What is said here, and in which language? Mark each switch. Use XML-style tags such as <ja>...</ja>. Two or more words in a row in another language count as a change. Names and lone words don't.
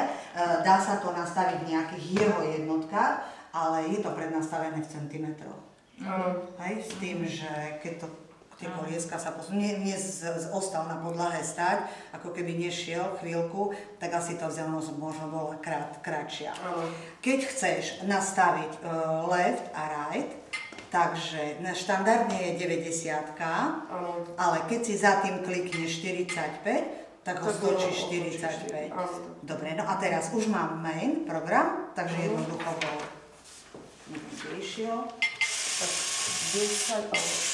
<sk>Dá sa to nastaviť v nejakých jeho jednotkách, ale je to prednastavené v centimetroch. Hej, s tým, že keď to tie kolieska sa posunú, ostal na podlahe stáť, ako keby nešiel chvíľku, tak asi tá vzdialenosť možno bola kratšia. Keď chceš nastaviť left a right, takže štandardne je 90, ale keď si za tým klikneš 45, tak ho skočí 45. Dobre, no a teraz už mám main program, takže jednoducho bol. išiel. Tak 10, ale...</sk>